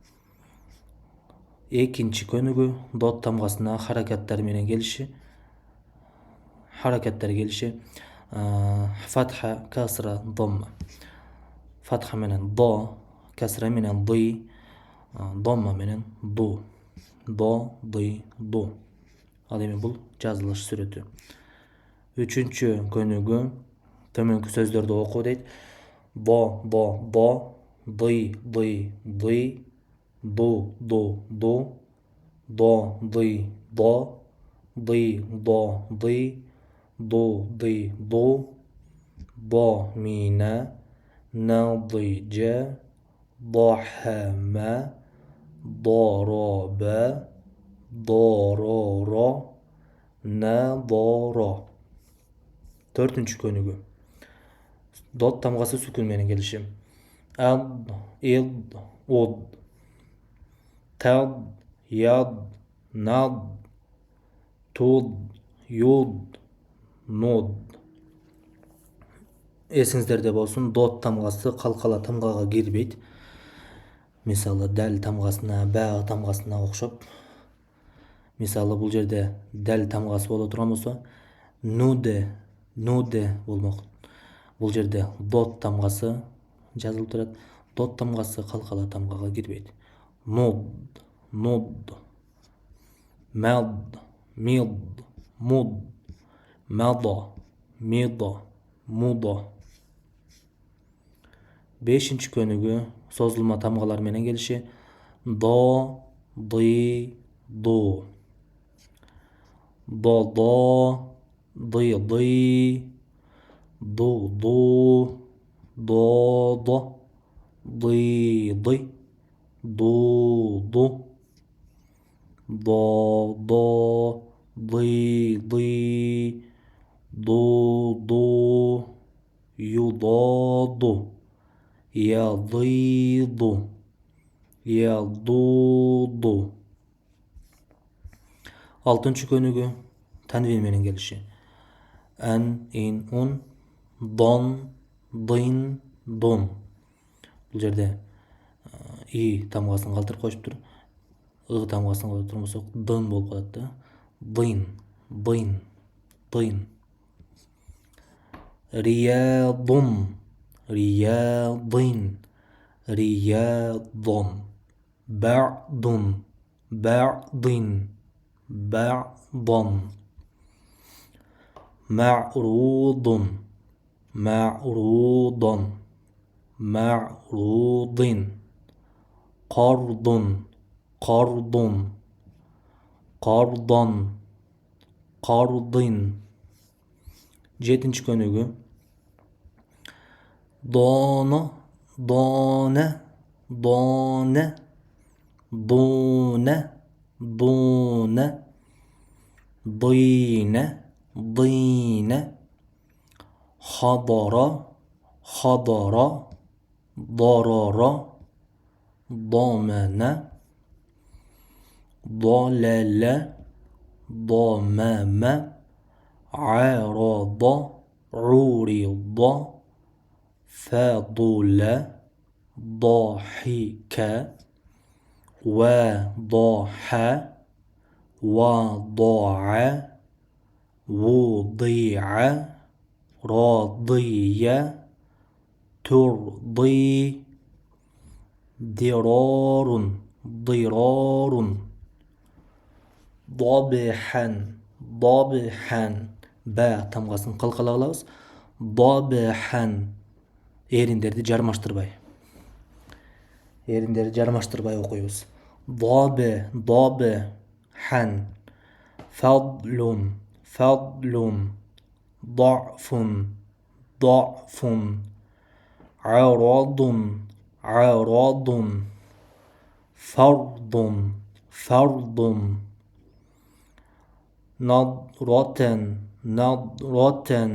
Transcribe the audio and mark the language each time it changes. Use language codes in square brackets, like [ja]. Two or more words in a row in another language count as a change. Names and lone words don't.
[ky] Экинчи көнүгү дот тамгасына харакаттар келиши. Фатха, касра, домма. Фатха менен до, касра менен ды, домма менен ду. До, ды, ду. Ал эми бул жазылыш сүрөтү. Үчүнчү көнүгү төмөнкү сөздөрдү окуу дейт. До, ды, ды, ду, ду, до, ды, ды, ду, ды, бо, мина, надыжа, дохама, дороба, дороро, надоро. Төртүнчү көнүгү дот тамгасы сүкүн менен келиши. Ад, ид, уд. Tad, yad, nad, tud, юд, нуд. Эсиңиздерде болсун, дот тамгасы калкала тамгага кирбейт. Мисалы, дал тамгасына, баа тамгасына окшоп. Мисалы, бул жерде дал тамгасы боло турган болсо, нуде болмок. Бул жерде дот тамгасы жазылып турат. Дот тамгасы калкала тамгага кирбейт. Нуд, мад, мид, муд, мадо, мидо, мудо. Бешинчи көнүгү созулма тамгалар менен келиши. До, ды, ду. До, ды, ду, до, ды, ду, до, ды, ду, юдоду, ядыду, ядуду. Алтынчы көнүгү танвин менен келиши. Ан, ин, ун, дон, дын, дун. Бул жерде и тамгасын калтырып коюшуптур. ы тамгасын коюп турган болсок, дын болуп калат да. Дын. Риядун, риядын, риядон. Ба'дун, ба'дын, ба'дон. Ма'рудун, ма'рудон, ма'рудын. Кардун, кардун, кардон, кардын. Жетинчи көнүгү доно, доне, доне, дуне, дуне, дыйне, дыйне. Хадара, хадара, дороро, домена. Долеле, домеме. [ar] عارض, عرض فضل ضحك وضح وضع وضيع رضي ترضي ضرار ضرار ضبحا ضبحا با [kk] тамғасын қалқала қылабыз. ضبحا еріндерді жармаштырбай оқимыз. [ar] ضبحا فضل فضل ضعف ضعف عرض عرض فرض فرض نظرة نظرة